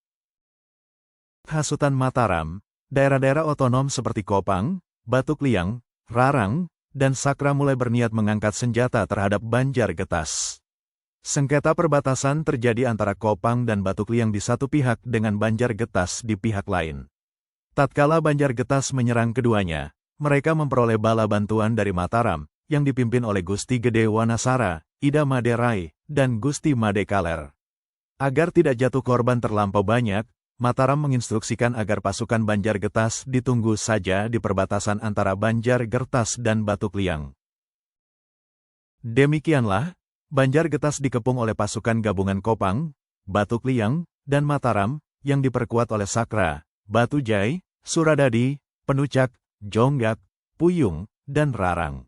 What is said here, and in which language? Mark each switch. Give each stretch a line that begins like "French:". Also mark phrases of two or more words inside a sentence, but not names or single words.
Indonesian: Hasutan Mataram, daerah-daerah otonom seperti Kopang, Batukliang, Rarang, dan Sakra mulai berniat mengangkat senjata terhadap Banjargetas. Sengketa perbatasan terjadi antara Kopang dan Batukliang di satu pihak dengan Banjargetas di pihak lain. Tatkala Banjargetas menyerang keduanya, mereka memperoleh bala bantuan dari Mataram, yang dipimpin oleh Gusti Gede Wanasara, Ida Maderai, dan Gusti Made Kaler. Agar tidak jatuh korban terlampau banyak, Mataram menginstruksikan agar pasukan Banjargetas ditunggu saja di perbatasan antara Banjargertas dan Batukliang. Demikianlah, Banjargetas dikepung oleh pasukan gabungan Kopang, Batukliang, dan Mataram, yang diperkuat oleh Sakra, Batujai, Suradadi, Penucak, Jonggak, Puyung, dan Rarang.